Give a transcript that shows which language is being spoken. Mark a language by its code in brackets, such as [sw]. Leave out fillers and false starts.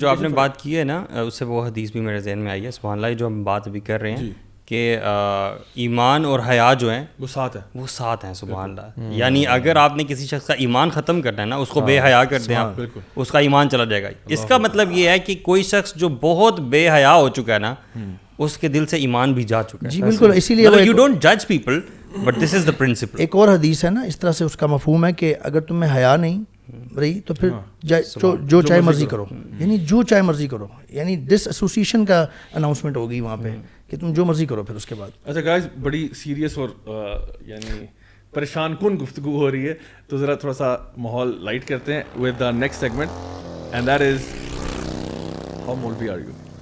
[ur] جو آپ نے بات کی ہے نا, اس سے وہ حدیث بھی میرے ذہن میں آئی ہے, سبحان اللہ, جو ہم بات ابھی کر رہے ہیں کہ ایمان اور حیا جو ہیں وہ ساتھ ہیں, سبحان اللہ. یعنی اگر آپ نے کسی شخص کا ایمان ختم کرنا ہے نا, اس کو بے حیا کر دیں آپ, اس کا ایمان چلا جائے گا. اس کا مطلب یہ ہے کہ کوئی شخص جو بہت بے حیا ہو چکا ہے نا, اس کے دل سے ایمان بھی جا چکا ہے. جی بالکل, اسی لیے [en] You don't جج people but this is the principal. [ur] ایک اور حدیث ہے نا اس طرح سے, اس کا مفہوم ہے کہ اگر تم میں حیا نہیں رہی تو پھر جو چاہے مرضی کرو, یعنی جو چاہے مرضی کرو, یعنی ڈس ایسوسیشن کا اناؤنسمنٹ ہوگی وہاں پہ کہ تم جو مرضی کرو پھر اس کے بعد. اچھا گائز, بڑی سیریس اور یعنی پریشان کن گفتگو ہو رہی ہے, تو ذرا تھوڑا سا ماحول لائٹ کرتے ہیں [en] With the next segment, and that is how maulvi are you.